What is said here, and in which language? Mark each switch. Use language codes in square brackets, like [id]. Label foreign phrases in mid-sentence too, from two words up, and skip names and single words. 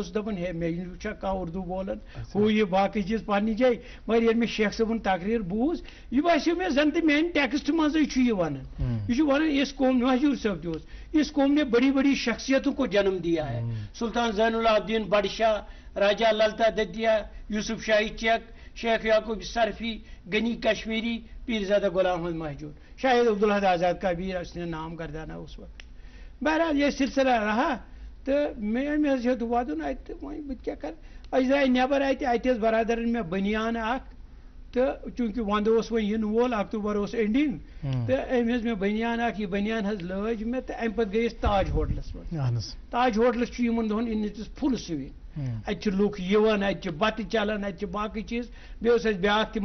[ks] اوسُس دپان ہے مےٚ چھا کانٛہہ اُردو بولان ہُہ یہِ باقٕے چیٖز پننہِ جایہِ مگر ییٚلہِ مےٚ شیخ صٲبُن تقریٖر بوٗز یہِ باسیو مےٚ زن تہِ میانہِ ٹیکسٹ منٛزٕے چھُ یہِ ونان یہ چھُ ونان [ur] اس قوم [ks] مہجوٗر صٲب تہِ اوس [ur] اس قوم نے بڑی بڑی شخصیتوں کو جنم دیا ہے [ks] سلطان زین العابدین بادشاہ راجا للتا دتیا یوسف شاہی چک شیخ یعقوب صرفی غنی کشمیری پیرزادہ غلام احمد مہجور شاید عبدالحد آزاد کبیر [ur] اس نے نام گردانا اس وقت بہرحال یہ سلسلہ رہا تو [ks] مےٚ حظ ہیوٚت وَدُن اَتہِ وۄنۍ بہٕ کیٛاہ کَرٕ أسۍ درٛاے نٮ۪بر اَتہِ ٲس برادرن مےٚ بٔنیان اکھ تہٕ چوٗنٛکہِ وَندٕ اوس وۄنۍ یِنہٕ وول اکتوبر اوس اینڈِنگ تہٕ أمۍ حظ مےٚ بٔنیان اکھ یہِ بٔنیان حظ لٲج مےٚ تہٕ اَمہِ پتہٕ گٔے أسۍ تاج ہوٹلس منٛز تاج ہوٹلس چھُ یِمن دۄہن اِنِچ [en] full swing [ks] اتہِ چھِ لُکھ یِوان اتہِ چھِ بتہٕ چلان اتہِ چھِ باقٕے چیٖز بیٚیہِ اوس اَسہِ بیٛاکھ تہِ